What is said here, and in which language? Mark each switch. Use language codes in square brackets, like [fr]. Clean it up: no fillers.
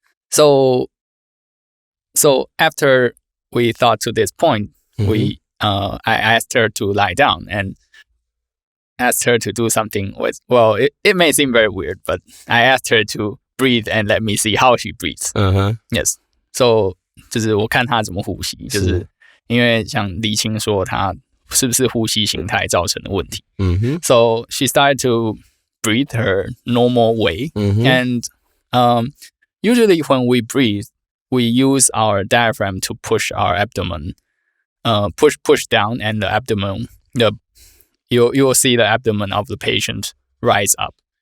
[en] So after we thought to this point, I asked her to lie down and asked her to do something with, well, it may seem very weird, but I asked her to breathe and let me see how she breathes. Yes. [zh] So 就是我看她怎么呼吸，就是因为像厘清说她是不是呼吸形态造成的问题。 [en] So she started to breathe her normal way. And usually when we breathe, we use our diaphragm to push our abdomen, push down, and the abdomen, you will see the abdomen of the patient rise up.